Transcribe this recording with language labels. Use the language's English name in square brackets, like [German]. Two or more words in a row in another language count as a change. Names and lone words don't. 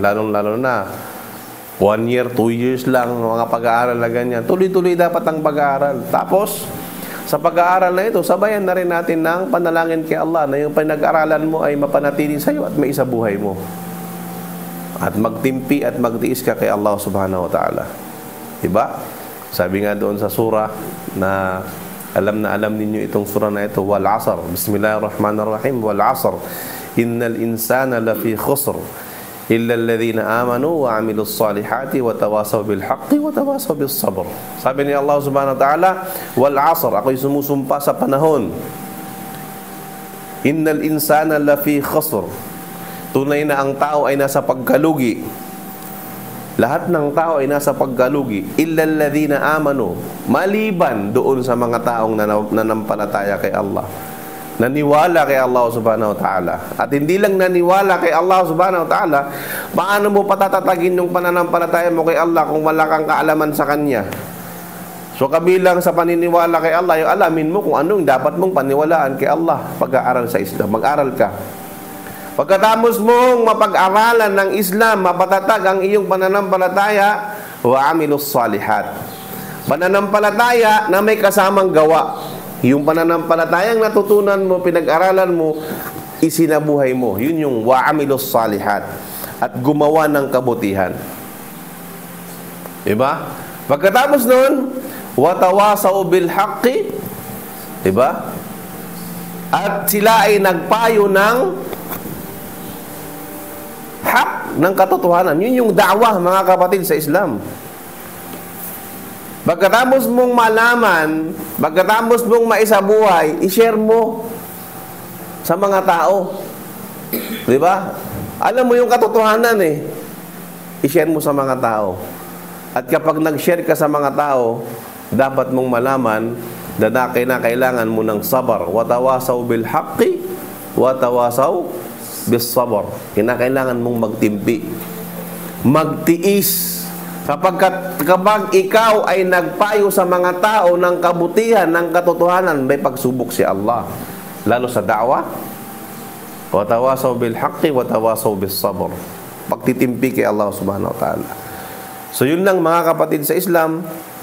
[Filipino] Lalo na 1 year, 2 years lang mga pag-aaral na ganyan. Tuloy-tuloy dapat ang pag-aaral. Tapos, sa pag-aaral na ito, sabayan na rin natin ng panalangin kay Allah na yung pinag-aralan mo ay mapanatili sa iyo at may isabuhay mo. At magtimpi at magtiis ka kay Allah [Arabic] سبحانه وتعالى. [Filipino] Diba? Sabi nga doon sa surah na alam ninyo itong surah na ito, [Arabic] والعصر. بسم الله الرحمن الرحيم. والعصر. إن الإنسان لفي خسر إلا الذين آمنوا وعملوا الصالحات وتواصوا بالحق وتواصوا بالصبر. [Filipino] Sabi ni Allah [Arabic] سبحانه وتعالى, والعصر, [Filipino] ako'y sumusumpa sa panahon. [Arabic] إن الإنسان لفي خسر. [Filipino] Tunay na ang tao ay nasa pagkalugi. Lahat ng tao ay nasa pagkalugi, [Arabic] إلا الذين آمنوا, [Filipino] maliban doon sa mga taong nanampalataya kay Allah, naniwala kay Allah [Arabic] سبحانه وتعالى. [Filipino] At hindi lang naniwala kay Allah [Arabic] سبحانه وتعالى, [Filipino] paano mo patatatagin yung pananampalataya mo kay Allah kung wala kang kaalaman sa Kanya? So kabilang sa paniniwala kay Allah, yung alamin mo kung anong dapat mong paniwalaan kay Allah. Pag-aaral sa Islam, mag-aral ka. Pagkatapos mong mapag-aralan ng Islam, mapatatag ang iyong pananampalataya, [Arabic] وعملوا الصالحات. [Filipino] Pananampalataya na may kasamang gawa. Yung pananampalatayang natutunan mo, pinag-aralan mo, isinabuhay mo. Yun yung [Arabic] وعملوا الصالحات. [Filipino] At gumawa ng kabutihan. Diba? Pagkatapos nun, [Arabic] وتواصوا بالحق. [Filipino] Diba? At sila ay nagpayo ng hak ng katotohanan. Yun yung da'wah, mga kapatid sa Islam. Pagkatapos mong malaman, pagkatapos mong maisabuhay, i-share mo sa mga tao. Diba? Alam mo yung katotohanan eh. I-share mo sa mga tao. At kapag nag-share ka sa mga tao, dapat mong malaman na kailangan mo ng sabar. [Arabic] وتواصوا بالحق، وتواصوا بالصبر. [Filipino] Kinakailangan mong magtimpi, magtiis. Kapag ikaw ay nagpayo sa mga tao ng kabutihan, ng katotohanan, may pagsubok si Allah. lalo sa da'wa. [Arabic] وتواصوا بالحق وتواصوا بالصبر. [Filipino] Pagtitimpi kay Allah [Arabic] سبحانه وتعالى. [Filipino] So yun lang mga kapatid sa Islam,